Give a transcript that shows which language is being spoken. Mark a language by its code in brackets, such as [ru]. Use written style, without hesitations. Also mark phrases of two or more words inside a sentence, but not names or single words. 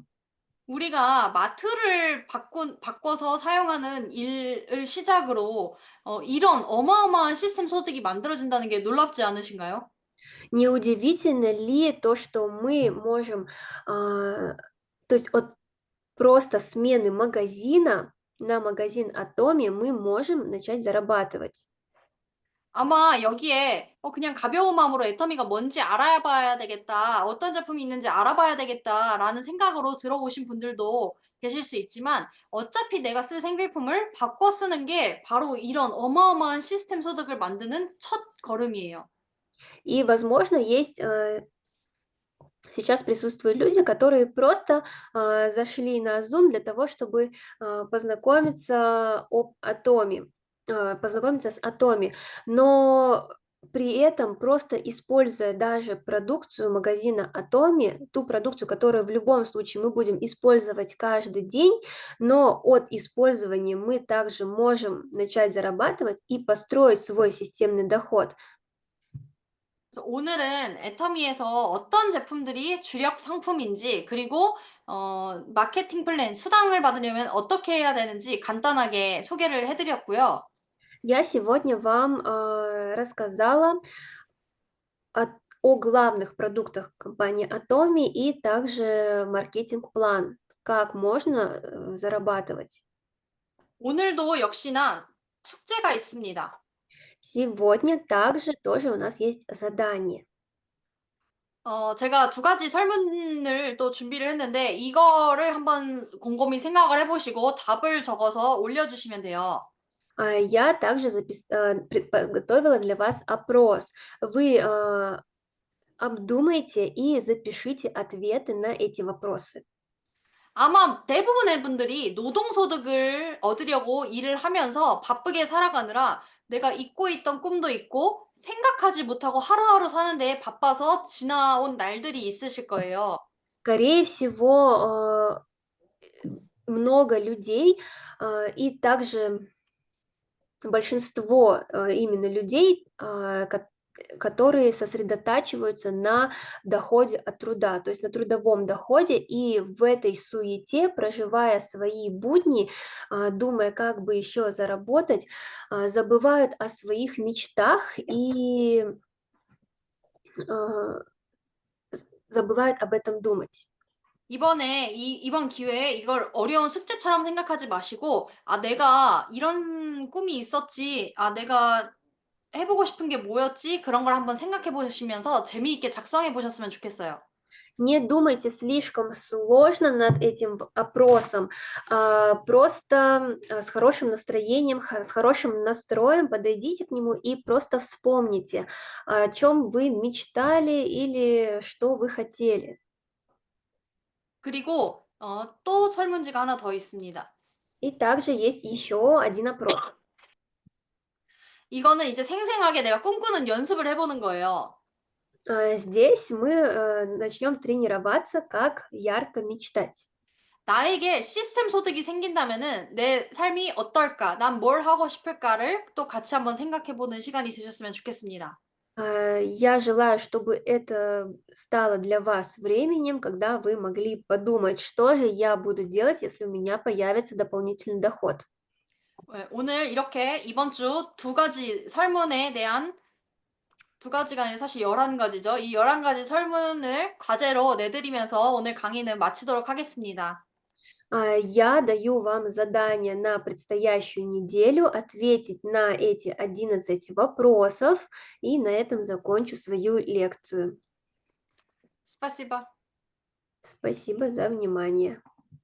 [ko] 우리가 마트를 바꿔서 사용하는 일을 시작으로 이런 어마어마한 시스템 소득이 만들어진다는 게 놀랍지 않으신가요? [ru] Неудивительно ли то, что мы можем, то есть от просто смены магазина на магазин Atomi мы можем начать зарабатывать? [ko] 아마 여기에 그냥 가벼운 마음으로 애터미가 뭔지 알아봐야 되겠다, 어떤 제품이 있는지 알아봐야 되겠다라는 생각으로 들어오신 분들도 계실 수 있지만 어차피 내가 쓸 생필품을 바꿔 쓰는 게 바로 이런 어마어마한 시스템 소득을 만드는 첫 걸음이에요. [ru] И, возможно, есть сейчас присутствуют люди, которые просто зашли на Zoom для того, чтобы познакомиться с Atomi, но при этом просто используя даже продукцию магазина Atomi, ту продукцию, которую в любом случае мы будем использовать каждый день, но от использования мы также можем начать зарабатывать и построить свой системный доход. [ko] 그래서 오늘은 애터미에서 어떤 제품들이 주력 상품인지, 그리고 마케팅 플랜, 수당을 받으려면 어떻게 해야 되는지 간단하게 소개를 해드렸고요. [ru] Я сегодня вам рассказала о главных продуктах компании Atomi и также маркетинг-план, как можно зарабатывать. [ko] 오늘도 역시나 숙제가 있습니다. [ru] Сегодня также тоже у нас есть задание. [ko] 제가 두 가지 설문을 또 준비를 했는데 이거를 한번 곰곰이 생각을 해보시고 답을 적어서 올려주시면 돼요. [ru] Я также подготовила для вас опрос. Вы обдумайте и запишите ответы на эти вопросы. [ko] 아마 대부분의 분들이 노동소득을 얻으려고 일을 하면서 바쁘게 살아가느라 내가 잊고 있던 꿈도 있고 생각하지 못하고 하루하루 사는데 바빠서 지나온 날들이 있으실 거예요. [ru] Скорее всего, много людей и также большинство именно людей, которые сосредотачиваются на доходе от труда, то есть на трудовом доходе, и в этой суете, проживая свои будни, думая, как бы еще заработать, забывают о своих мечтах и забывают об этом думать. [ko] 이번 기회에 이걸 어려운 숙제처럼 생각하지 마시고, 내가 이런 꿈이 있었지, 내가 해보고 싶은 게 뭐였지? 그런 걸 한번 생각해 보시면서 재미있게 작성해 보셨으면 좋겠어요. [ru] Не думайте слишком сложно над этим опросом, просто с хорошим настроением, с хорошим настроем подойдите к нему и просто вспомните, о чем вы мечтали или что вы хотели. [ko] 그리고 또 설문지가 하나 더 있습니다. [ru] И также есть еще один опрос. [ko] 이거는 이제 생생하게 내가 꿈꾸는 연습을 해보는 거예요. [ru] Здесь мы начнем тренироваться, как ярко мечтать. [ko] 나에게 시스템 소득이 생긴다면은 내 삶이 어떨까? 난 뭘 하고 싶을까를 또 같이 한번 생각해보는 시간이 되셨으면 좋겠습니다. [ru] Я желаю, чтобы это стало для вас временем, когда вы могли подумать, что же я буду делать, если у меня появится дополнительный доход. [ko] 네, 오늘 이렇게 이번 주 두 가지 설문에 대한 두 가지가 아니라 사실 11가지죠. 이 11가지 설문을 과제로 내드리면서 오늘 강의는 마치도록 하겠습니다. [ru] Я даю вам задание на предстоящую неделю ответить на эти 11 вопросов, и на этом закончу свою лекцию. 스파시바. Спасибо за внимание.